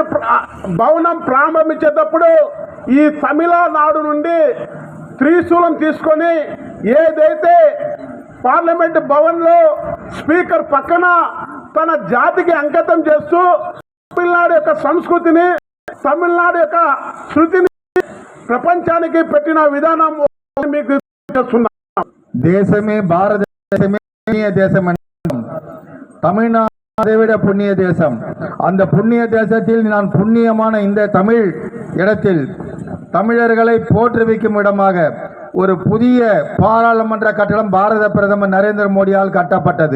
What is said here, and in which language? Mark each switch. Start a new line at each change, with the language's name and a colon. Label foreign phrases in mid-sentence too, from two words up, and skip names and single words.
Telugu: భవనం ప్రారంభించేటప్పుడు ఈ తమిళనాడు నుండి త్రిశూలం తీసుకొని ఏదైతే పార్లమెంట్ భవన్లో స్పీకర్ పక్కన తన జాతికి అంకితం చేస్తూ తమిళనాడు యొక్క సంస్కృతిని, తమిళనాడు యొక్క శృతిని ప్రపంచానికి పెట్టిన విధానం మీకు చేస్తున్నా.
Tamil: தேசமே பாரத தேசமே புண்ணிய தேசம். தமிழ்நாடு விட புண்ணிய தேசம். அந்த புண்ணிய தேசத்தில் நான் புண்ணியமான இந்த தமிழ் இடத்தில் தமிழர்களை போற்றுவிக்கும் இடமாக ஒரு புதிய பாராளுமன்ற கட்டடம் பாரத பிரதமர் நரேந்திர மோடியால் கட்டப்பட்டது.